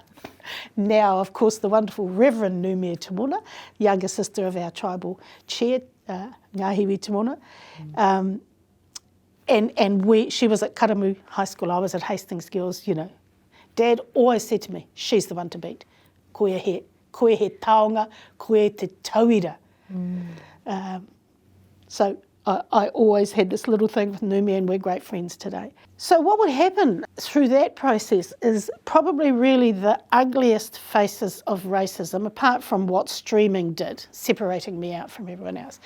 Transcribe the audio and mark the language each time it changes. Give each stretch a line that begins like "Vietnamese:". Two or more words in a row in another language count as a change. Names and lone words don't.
English: Now, of course, the wonderful Reverend Numia Timona, younger sister of our tribal chair, Ngahiwi Timona, and she was at Karamu High School, I was at Hastings Girls, Dad always said to me, she's the one to beat.
Māori: Koe he taonga, koe te tauira.
English: So I always had this little thing with Numi, and we're great friends today. So what would happen through that process is probably really the ugliest faces of racism, apart from what streaming did, separating me out from everyone else.